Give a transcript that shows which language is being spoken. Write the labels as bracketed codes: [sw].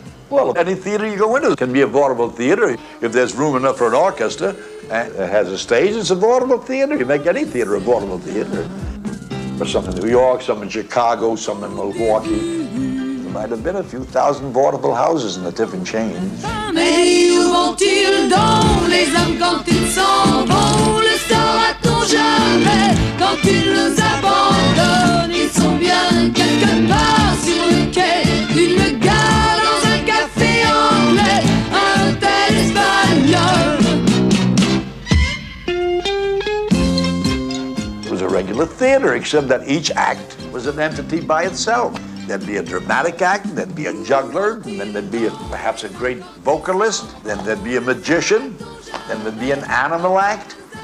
[en] Well, any theater you go into can be a vaudeville theater. If there's room enough for an orchestra and it has a stage, it's a vaudeville theater. You make any theater a vaudeville theater. There's some in New York, some in Chicago, some in Milwaukee. There might have been a few thousand vaudeville houses in the different chains. [fr] Mais où vont-ils donc, les hommes, quand ils s'en vont? Le saura-t-on jamais quand ils nous abandonnent? Ils sont bien quelque part sur le quai, une gare dans un café anglais, un hôtel espagnol. [en] It was a regular theater, except that each act was an entity by itself. There'd be a dramatic act, there'd be a juggler, and then there'd be perhaps a great vocalist, then there'd be a magician, then there'd be an animal act.